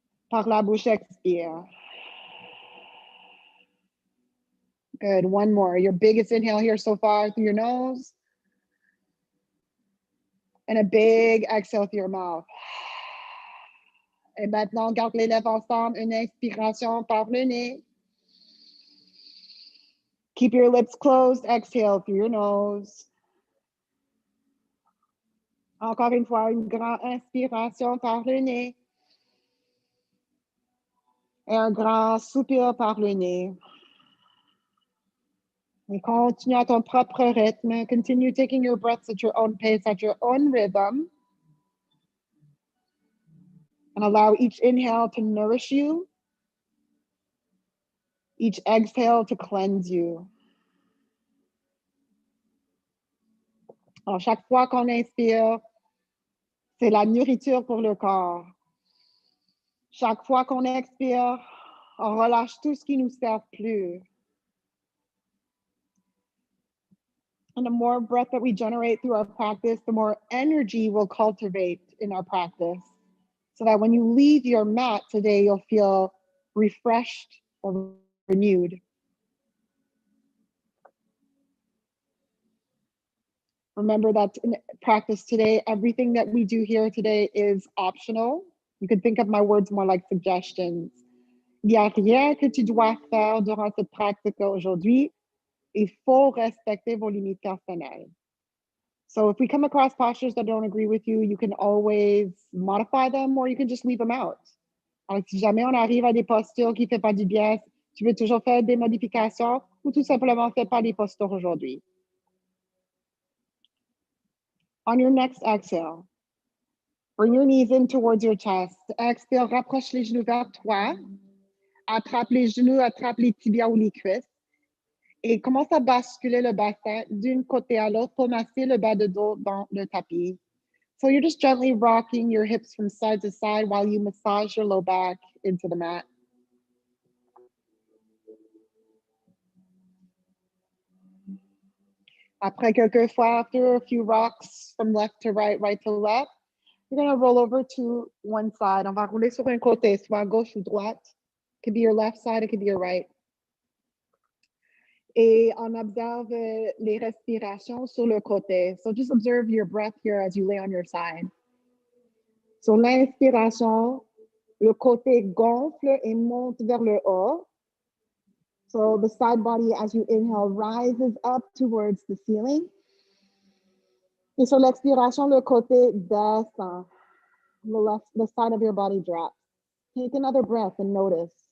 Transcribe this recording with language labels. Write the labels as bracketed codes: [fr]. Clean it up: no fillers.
[fr] Par la bouche, expire. [en] Good. One more. Your biggest inhale here so far through your nose. And a big exhale through your mouth. [fr] Et maintenant, garde les lèvres ensemble. Une inspiration par le nez. [en] Keep your lips closed. Exhale through your nose. [fr] Encore une fois, une grande inspiration par le nez. Et un grand soupir par le nez. Et continue à ton propre rythme. [en] Continue taking your breaths at your own pace, at your own rhythm. And allow each inhale to nourish you. Each exhale to cleanse you. [fr] Alors, chaque fois qu'on inspire, c'est la nourriture pour le corps. Chaque fois qu'on expire, on relâche tout ce qui ne nous sert plus. [en] And the more breath that we generate through our practice, the more energy we'll cultivate in our practice. So that when you leave your mat today, you'll feel refreshed or renewed. Remember that in practice today, everything that we do here today is optional. You can think of my words more like suggestions. [fr] Il n'y a rien que tu dois faire durant cette pratique aujourd'hui. Il faut respecter vos limites personnelles. [en] So if we come across postures that don't agree with you, you can always modify them or you can just leave them out. [fr] Alors, si jamais on arrive à des postures qui ne font pas du bien, tu veux toujours faire des modifications ou tout simplement fais pas des postures aujourd'hui. [en] On your next exhale, bring your knees in towards your chest. [fr] Exhale, rapproche les genoux vers toi. Attrape les genoux, attrape les tibias ou les cuisses. Et commence à basculer le bassin d'une côté à l'autre pour masser le bas de dos dans le tapis. [en] So you're just gently rocking your hips from side to side while you massage your low back into the mat. [fr] Après quelques fois, [en] after a few rocks from left to right, right to left, you're going to roll over to one side. [fr] On va rouler sur un côté, soit gauche ou droite. [en] It could be your left side, it could be your right. [fr] Et on observe les respirations sur le côté. [en] So just observe your breath here as you lay on your side. [fr] Sur l'inspiration, le côté gonfle et monte vers le haut. [en] So the side body, as you inhale, rises up towards the ceiling. [fr] Et sur l'expiration, le côté descend. [en] The side of your body drops. Take another breath and notice.